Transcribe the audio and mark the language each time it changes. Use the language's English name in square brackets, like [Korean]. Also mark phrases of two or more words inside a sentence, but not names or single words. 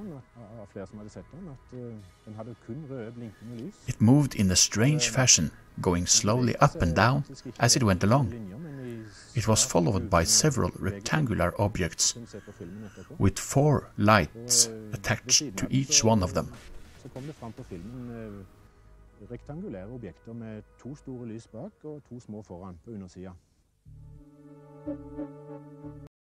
[English] It moved in a strange fashion, going slowly up and down as it went along. It was followed by several rectangular objects, with 4 lights attached to each one of them. [Norwegian] Rektangulære objekter med 2 store lys bak og 2 små foran på undersida.